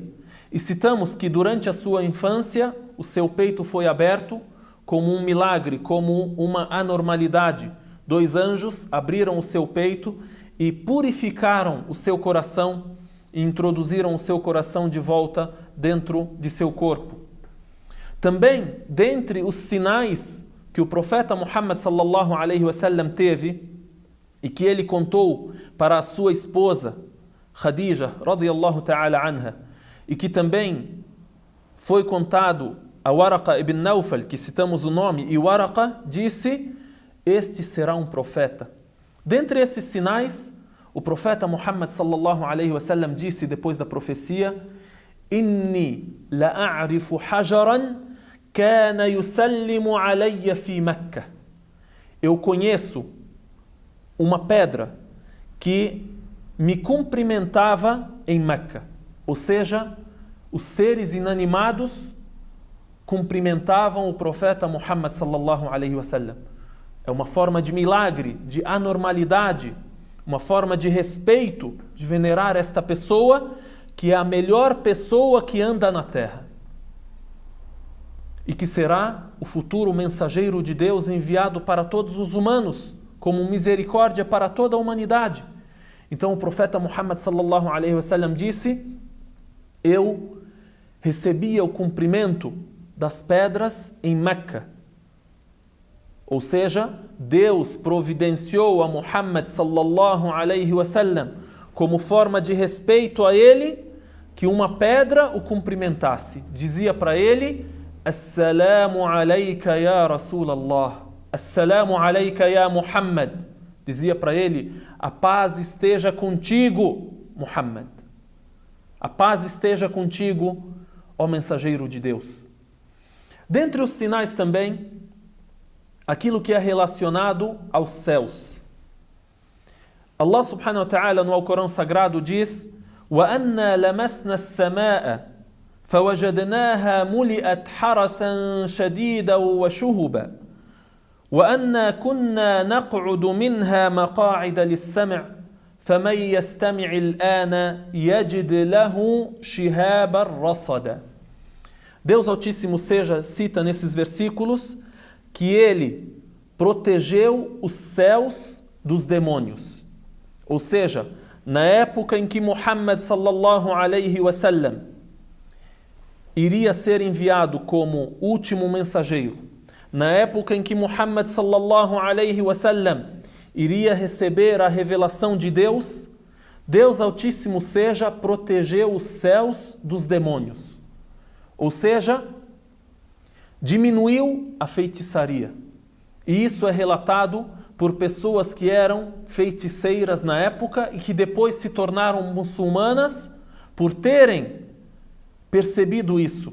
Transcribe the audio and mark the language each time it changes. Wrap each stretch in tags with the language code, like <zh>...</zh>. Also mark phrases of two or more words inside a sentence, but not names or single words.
<pt>E citamos que durante a sua infância o seu peito foi aberto como um milagre, como uma anormalidade. 2 anjos abriram o seu peito e purificaram o seu coração e introduziram o seu coração de volta dentro de seu corpo. Também, dentre os sinais que o profeta Muhammad</pt> <ar>صلى الله عليه وسلم</ar> <pt>teve e que ele contou para a sua esposa Khadija</pt> <ar>رضي الله تعالى عنها,</ar> <pt>e que também foi contado a Waraqah ibn Nawfal, que citamos o nome, e Waraqah disse: este será um profeta. Dentre esses sinais, o profeta Muhammad</pt> <ar>صلى الله عليه وسلم</ar> <pt>disse depois da profecia:</pt> <ar>إني لأعرف حجرا كان يسلم علي في مكة.</ar> <pt>Eu conheço uma pedra que me cumprimentava em Meca. Ou seja, os seres inanimados cumprimentavam o profeta Muhammad</pt> <ar>صلى الله عليه وسلم.</ar> <pt>É uma forma de milagre, de anormalidade, uma forma de respeito, de venerar esta pessoa que é a melhor pessoa que anda na terra e que será o futuro mensageiro de Deus enviado para todos os humanos, como misericórdia para toda a humanidade. Então o profeta Muhammad</pt> <ar>صلى الله عليه وسلم</ar> <pt>disse: eu recebia o cumprimento das pedras em Meca. Ou seja, Deus providenciou a Muhammad</pt> <ar>صلى الله عليه وسلم</ar> <pt>como forma de respeito a ele, que uma pedra o cumprimentasse. Dizia para ele:</pt> <ar>السلام عليك يا رسول الله، السلام عليك يا محمد.</ar> <pt>Dizia para ele: a paz esteja contigo, Muhammad. A paz esteja contigo, ó mensageiro de Deus. Dentre os sinais também, aquilo que é relacionado aos céus.</pt> <ar>الله سبحانه وتعالى</ar> <pt>no Alcorão Sagrado diz:</pt> <ar>وَأَنَّا لَمَسْنَا السَّمَاءَ فَوَجَدْنَاهَا مُلِئَتْ حَرَسًا شَدِيدًا وَشُهُبًا وَأَنَّا كُنَّا نَقْعُدُ مِنْهَا مَقَاعِدَ لِلسَّمْعِ فَمَنْ يَسْتَمِعِ الْآنَ يَجِدْ لَهُ شِهَابًا رَصَدًا.</ar> <pt>Deus Altíssimo seja cita nesses versículos que Ele protegeu os céus dos demônios. Ou seja, na época em que Muhammad</pt> <ar>صلى الله عليه وسلم</ar> <pt>iria ser enviado como último mensageiro, na época em que Muhammad</pt> <ar>صلى الله عليه وسلم</ar> <pt>iria receber a revelação de Deus, Deus Altíssimo seja protegeu os céus dos demônios. Ou seja, diminuiu a feitiçaria. E isso é relatado por pessoas que eram feiticeiras na época e que depois se tornaram muçulmanas por terem percebido isso.</pt>